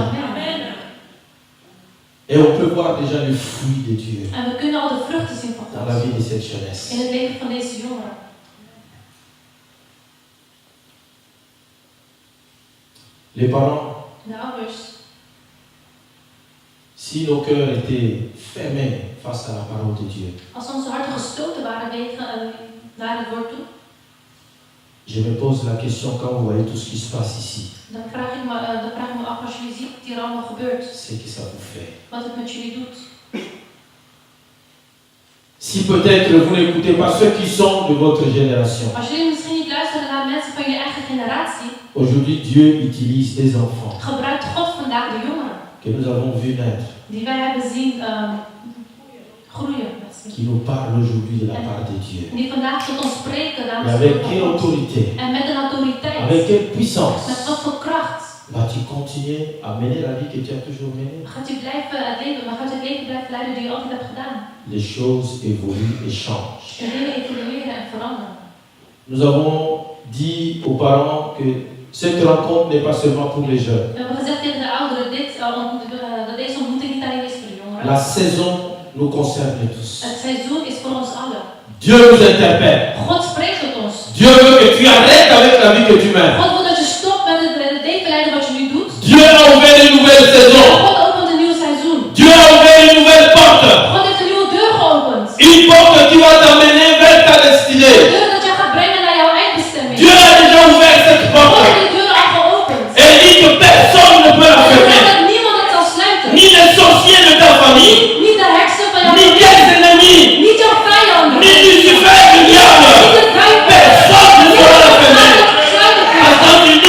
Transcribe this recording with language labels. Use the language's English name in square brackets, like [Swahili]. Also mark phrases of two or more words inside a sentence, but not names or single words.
[French] Amen. Et on peut voir déjà les fruits de Dieu [Dutch] En we kunnen al de vruchten zien van [French] dans la [Dutch] God [French] vie de cette jeunesse. [Dutch] in het leven van deze jongeren. [French] Les parents, [Dutch] De ouders, [French] si nos cœurs étaient fermés face à la parole de Dieu, [Dutch] als onze harten gesloten waren naar het woord toe, [French] je me pose la question quand vous voyez tout ce qui se passe ici, [Dutch] dan vraag ik me af als jullie ziet wat hier allemaal gebeurt, [French] c'est que ça vous fait. [Dutch] wat het met jullie doet. [French] Si peut-être vous n'écoutez pas ceux qui sont de votre génération, [Dutch] Als jullie misschien niet luisteren naar mensen van je eigen generatie, [French] aujourd'hui Dieu utilise des enfants [Dutch] gebruikt God vandaag de jongeren [French] que nous avons vu naître, [Dutch] die wij hebben zien groeien. [French] qui nous parlent aujourd'hui de la part de Dieu. [Dutch] Die vandaag tot ons spreken [French] Et [Dutch] namens [French] avec [Dutch] God. [French] quelle autorité, [Dutch] En met een autoriteit, [French] avec quelle puissance [Dutch] met wat voor kracht. [French] vas-tu continuer à mener la vie que tu as toujours menée? [Dutch] Gaat u blijven leven, maar gaat u het leven blijven leiden die u altijd hebt gedaan. [French] Les choses évoluent et changent. [Dutch] De dingen evolueren en veranderen. [French] Nous avons dit aux parents que cette rencontre n'est pas seulement pour les jeunes. [Dutch] We hebben gezegd tegen de ouderen dat deze ontmoeting niet alleen is voor de jongeren. [French] La saison nous concerne tous. [Dutch] Het seizoen is voor ons allen. [French] Dieu nous interpelle. [Dutch] God spreekt tot ons. [French] Dieu veut que tu arrêtes avec la vie que tu mènes. [Dutch] God wil dat je stopt met het leven leiden wat je nu doet. [French] Dieu a ouvert une nouvelle saison. [Dutch] God opent een nieuw seizoen. [French] Dieu a ouvert une nouvelle porte. [Dutch] God heeft een nieuwe deur geopend. [French] Une porte qui va t'amener vers ta [Dutch] Een [French] destinée. [Dutch] deur dat je gaat brengen naar jouw eindbestemming. [French] Dieu a déjà ouvert cette [Dutch] God [French] porte. [Dutch] heeft die deur al geopend. [French] Et il dit que personne ne peut la [Dutch] En [French] fermer. [Dutch] dat niemand het zal sluiten. [French] Ni les sorciers de ta famille, [Dutch] Niet de heksen van jouw [French] ni [Dutch] familie. [French] tes ennemis, [Dutch] Niet jouw vijanden. [French] ni Lucifer du diable. [Dutch] Niet de duivel. [French] Personne ne pourra la fermer. [Dutch] Sluiten. [French] Parce qu'en